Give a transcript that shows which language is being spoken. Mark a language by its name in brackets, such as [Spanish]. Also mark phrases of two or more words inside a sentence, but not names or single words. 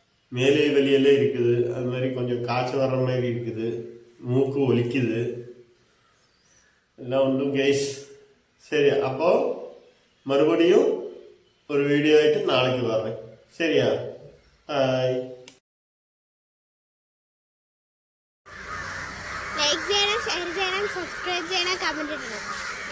[Tamil] மேலே வெளியெல்லாம் இருக்குது. அது மாதிரி கொஞ்சம் காய்ச்சல் வர்ற மாதிரி இருக்குது. மூக்கு ஒலிக்குது. எல்லாம் ஒன்றும் கைஸ். சரி, அப்போ மறுபடியும் ஒரு வீடியோ ஆகிட்டு நாளைக்கு வர்றேன். சரியா? [Malayalam] ലൈക്ക് ചെയ്യണം, ഷെയർ ചെയ്യണം, സബ്സ്ക്രൈബ് ചെയ്യണം, കമന്റ് ഇടണം.